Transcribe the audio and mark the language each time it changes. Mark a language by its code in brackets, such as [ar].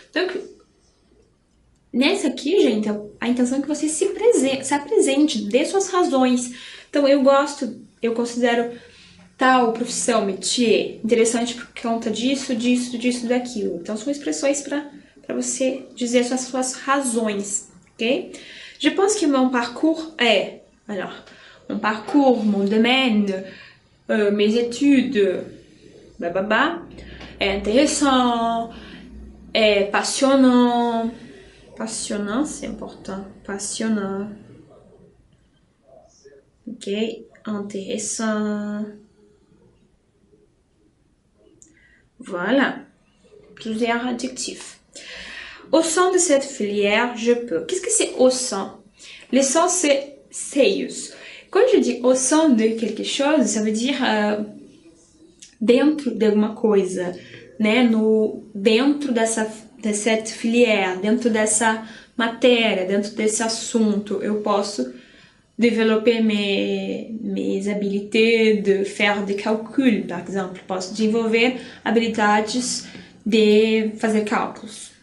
[pt] Donc, nessa aqui, gente, a intenção é que você se apresente, dê suas razões. Então, eu considero tal profissão, métier, interessante por conta disso, daquilo. Então, são expressões para você dizer suas razões, ok? [fr] Je pense que mon parcours est, alors, mon parcours, mon domaine, mes études, est intéressant, est passionnant. Passionnant, c'est important. Passionnant. Ok, intéressant. Voilà, plusieurs adjectifs. Au sein de cette filière, je peux. Qu'est-ce que c'est au sein? Le sein, c'est seios. Quand je dis au sein de quelque chose, ça veut dire [pt] dentro de alguma coisa, né? Dentro dessa filière, dentro dessa matéria, dentro desse assunto, eu posso [fr] développer mes habilités de faire des calculs, [pt] par exemple. Posso desenvolver habilidades de fazer cálculos.